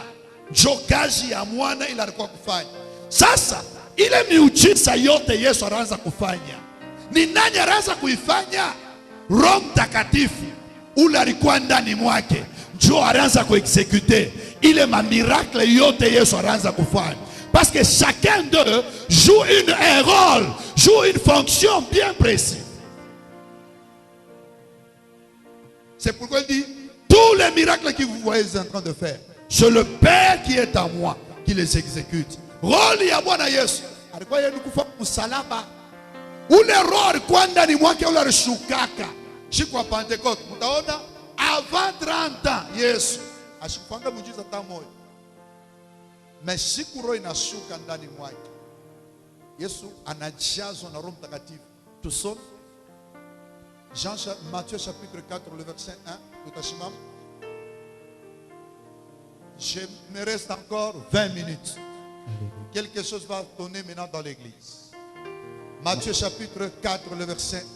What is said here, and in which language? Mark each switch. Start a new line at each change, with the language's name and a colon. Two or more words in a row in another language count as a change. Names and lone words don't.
Swahili: Njo kazi ya mwana ila alikuwa kufanya. Sasa ile miujiza yote Yesu anaanza kufanya, ni nani anaanza kuifanya? Roho Mtakatifu ule alikuwa ndani mwake, njo anaanza kuexécuter ile miracle yote Yesu anaanza kufanya.
French: Parce que chacun d'eux joue un rôle, joue une fonction bien précise. C'est pourquoi il dit, tous les miracles que vous voyez en train de faire, c'est le Père qui est en moi qui les exécute.
Swahili: Rôle ya Bwana Yesu alikuwa yeye kufa msalaba. Ule roho alikuwa ndani mwake, ule alishukaka siku ya Pentecoste. Mtaona
French: avant 30 ans
Swahili: Yesu ashikupanga muujiza hata moja, mais siku roho inashuka ndani mwake, Yesu anajazwa na Roho Mtakatifu.
French: Tusome Matthieu chapitre 4 le verset 1.
Swahili: Tutashimama.
French: Je me reste encore 20 minutes. Quelque chose va donner maintenant dans l'église. Matthieu chapitre 4 le verset 1.